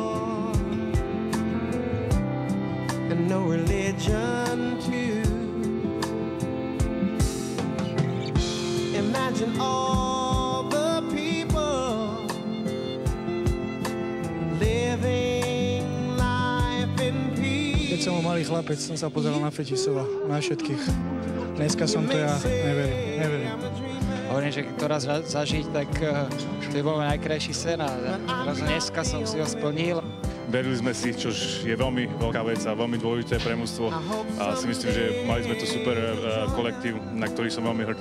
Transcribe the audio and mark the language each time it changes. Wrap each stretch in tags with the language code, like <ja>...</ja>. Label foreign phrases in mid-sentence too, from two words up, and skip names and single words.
<en>And no religion too. Imagine all the people living life in peace.</en> <sk>Keď som malý chlapec, som sa pozeral na Fetisova, na všetkých. Dneska som to ja, neverím. Hovorím, že keď to raz zažiť, tak to je bol najkrajší sen a dneska som si ho splnil. Verili sme si, čož je veľmi veľká vec a veľmi dôležité pre mužstvo a si myslím, že mali sme to super kolektív, na ktorý som veľmi hrdý.</sk>